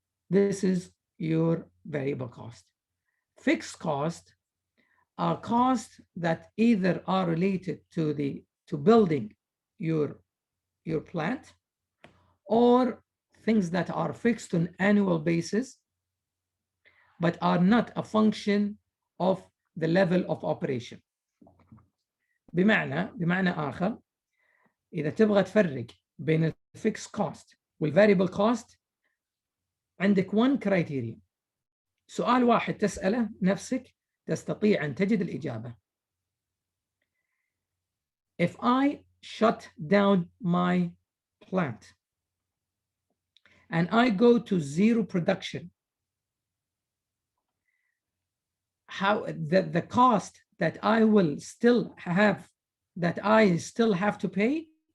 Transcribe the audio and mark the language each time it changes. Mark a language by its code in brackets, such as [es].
[en] This is your variable cost. Fixed cost are costs that either are related to building your plant, or things that are fixed on annual basis but are not a function of the level of operation. [ar] بمعنى آخر، إذا تبغى تفرق بين الفيكس كوست والفاريبل كوست عندك [en] one criteria. [ar] سؤال واحد تسأله نفسك تستطيع أن تجد الإجابة. [en] If I shut down my plant and I go to zero production, how the cost that I still have to pay